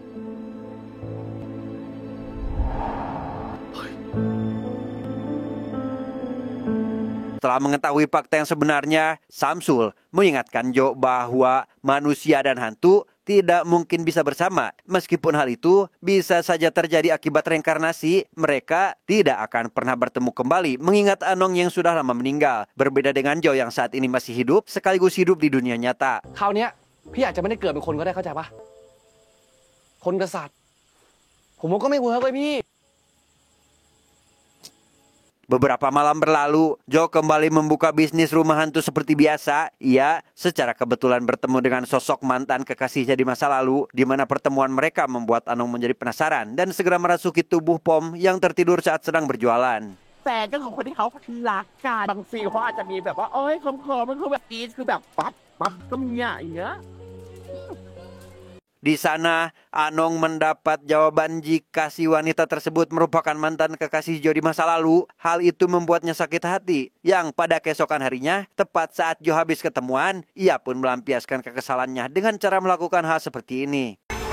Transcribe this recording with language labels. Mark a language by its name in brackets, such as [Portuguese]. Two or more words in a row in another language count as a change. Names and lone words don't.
[Indonesian] Setelah mengetahui fakta yang sebenarnya, Samsul mengingatkan Joe bahwa manusia dan hantu tidak mungkin bisa bersama. Meskipun hal itu bisa saja terjadi akibat reinkarnasi, mereka tidak akan pernah bertemu kembali, mengingat Anong yang sudah lama meninggal. Berbeda dengan Joe yang saat ini masih hidup, sekaligus hidup di dunia nyata. [Thai] คราวเนี้ยพี่อาจจะไม่ได้เกิดเป็นคนก็ได้เข้าใจปะคนกษัตริย์ผมว่าก็ไม่เวิร์กเลยพี่ [Indonesian] Beberapa malam berlalu, Jo kembali membuka bisnis rumah hantu seperti biasa. Ia secara kebetulan bertemu dengan sosok mantan kekasihnya di masa lalu, di mana pertemuan mereka membuat Anong menjadi penasaran dan segera merasuki tubuh Pom yang tertidur saat sedang berjualan. [Thai] แฟนก็ของคนที่เขารักกันบางซีนเขาอาจจะมีแบบว่าเอ้ยเคิมๆมันคือแบบกรี๊ดคือแบบปั๊บก็มีอย่างเงี้ย [Indonesian] Di sana, Anong mendapat jawaban jika si wanita tersebut merupakan mantan kekasih Jo di masa lalu. Hal itu membuatnya sakit hati. Yang pada keesokan harinya, tepat saat Jo habis ketemuan, ia pun melampiaskan kekesalannya dengan cara melakukan hal seperti ini.